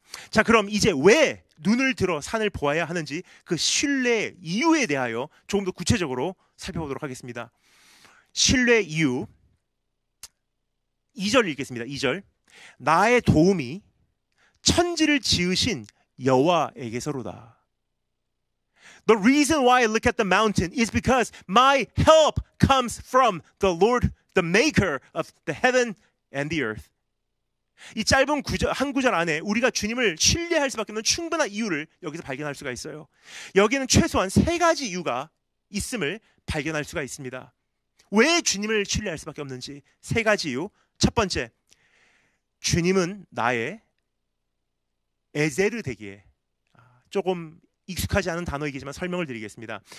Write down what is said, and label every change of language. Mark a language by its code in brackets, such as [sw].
[ko] 자, 그럼 이제 왜 눈을 들어 산을 보아야 하는지 그 신뢰의 이유에 대하여 조금 더 구체적으로 살펴보도록 하겠습니다. 신뢰의 이유 2절 읽겠습니다. 2절. 나의 도움이 천지를 지으신 여호와에게서로다. [en] The reason why I look at the mountain is because my help comes from the Lord, the maker of the heaven and the earth. [ko] 이 짧은 한 구절 안에 우리가 주님을 신뢰할 수밖에 없는 충분한 이유를 여기서 발견할 수가 있어요. 여기에는 최소한 3가지 이유가 있음을 발견할 수가 있습니다. 왜 주님을 신뢰할 수밖에 없는지 3가지 이유. 첫 번째, 주님은 나의 에제르 되기에, 조금 익숙하지 않은 단어이기지만 설명을 드리겠습니다.